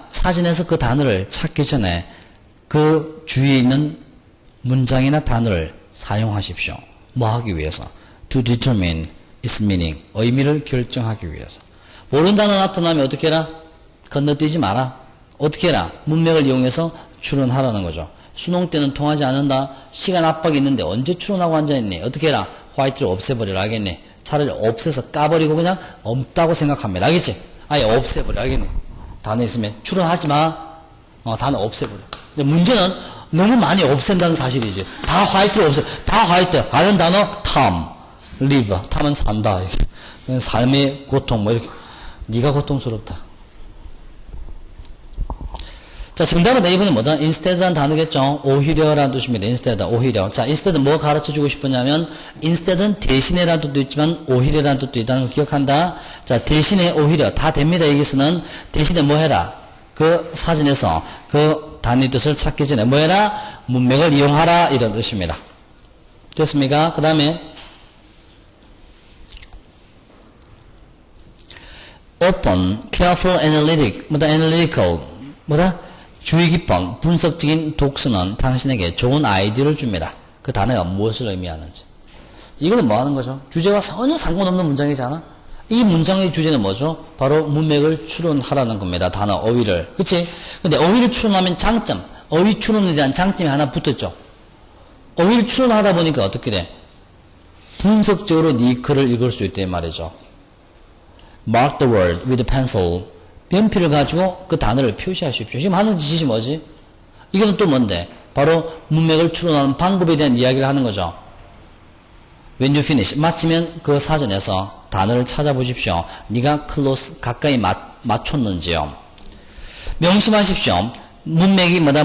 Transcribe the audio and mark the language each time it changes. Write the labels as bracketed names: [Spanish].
[Korean] 사진에서 그 단어를 찾기 전에 그 주위에 있는 문장이나 단어를 사용하십시오. 뭐 하기 위해서? [English] To determine its meaning. [Korean] 의미를 결정하기 위해서. 모르는 단어 나타나면 어떻게 해라? 건너뛰지 마라. 어떻게 해라? 문맥을 이용해서 추론하라는 거죠. 수능 때는 통하지 않는다. 시간 압박이 있는데 언제 추론하고 앉아있니? 어떻게 해라? 화이트를 없애버리라 하겠니? 차라리 없애서 까버리고 그냥 없다고 생각합니다. 알겠지? 아예 없애버려. 알겠니? 단어 있으면 추론하지 마. 단어 없애버려. 근데 문제는 너무 많이 없앤다는 사실이지. 다 화이트로 없애. 다 화이트. 아는 단어 탐, live. 탐은 산다. 삶의 고통 뭐 이렇게. 네가 고통스럽다. 자, 정답은 A번은 뭐다? instead라는 단어겠죠? 오히려라는 뜻입니다. instead, 오히려. 자, instead 뭐 가르쳐 주고 싶으냐면, instead은 대신에라는 뜻도 있지만, 오히려라는 뜻도 있다는 걸 기억한다. 자, 대신에 오히려. 다 됩니다. 여기서는. 대신에 뭐 해라? 그 사진에서 그 단위 뜻을 찾기 전에 뭐 해라? 문맥을 이용하라. 이런 뜻입니다. 됐습니까? 그 다음에, [English] open, careful, analytic. [Korean] 뭐다? analytical. 뭐다? 주의 깊은 분석적인 독서는 당신에게 좋은 아이디어를 줍니다. 그 단어가 무엇을 의미하는지. 이거는 뭐 하는 거죠? 주제와 전혀 상관없는 문장이잖아? 이 문장의 주제는 뭐죠? 바로 문맥을 추론하라는 겁니다. 단어 어휘를. 그치? 근데 어휘를 추론하면 장점, 어휘 추론에 대한 장점이 하나 붙었죠? 어휘를 추론하다 보니까 어떻게 돼? 분석적으로 네 글을 읽을 수 있단 말이죠. [English] Mark the word with a pencil. [Korean] 연필을 가지고 그 단어를 표시하십시오. 지금 하는 짓이 뭐지? 이거는 또 뭔데? 바로 문맥을 추론하는 방법에 대한 이야기를 하는 거죠. [English] When you finish. [Korean] 마치면 그 사전에서 단어를 찾아보십시오. 네가 close, 가까이 맞췄는지요. 명심하십시오. 문맥이 뭐다?